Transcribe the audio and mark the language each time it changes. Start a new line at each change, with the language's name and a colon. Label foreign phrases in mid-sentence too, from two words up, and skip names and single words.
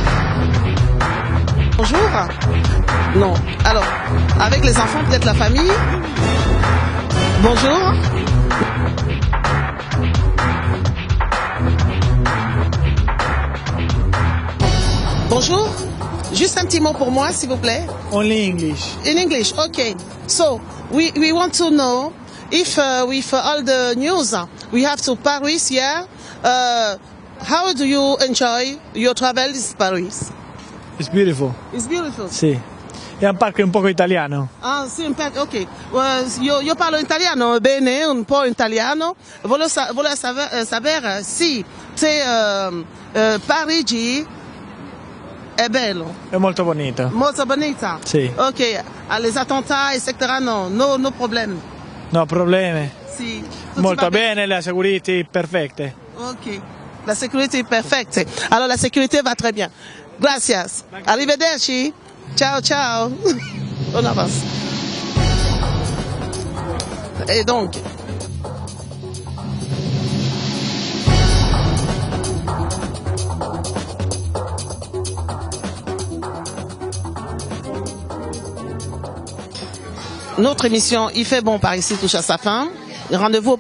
French: Bonjour. Non. Alors, avec les enfants, peut-être la famille. Bonjour. Bonjour. Juste un petit mot pour moi, s'il vous plaît.
English: Only English. In English, okay. So, we want to know if with all the news we have to Paris, yeah. How do you enjoy your travel in Paris? It's beautiful. It's beautiful.
Italian: Sì. È un parco un poco italiano. Ah, sì, ok. Io parlo italiano bene, un po' italiano. Volevo sapere se Parigi è bello. È molto bonito. Molto bonita. Sì.
French: Ok. Les attentats, etc. No problème.
Italian: No problemi. Sì. Tutto Molto va bene, la security perfette. Ok.
French: La sécurité est parfaite. Alors la sécurité va très bien.
Italian: Gracias. Arrivederci. Ciao, ciao.
French: On avance. Et donc, notre émission Il fait bon par ici touche à sa fin.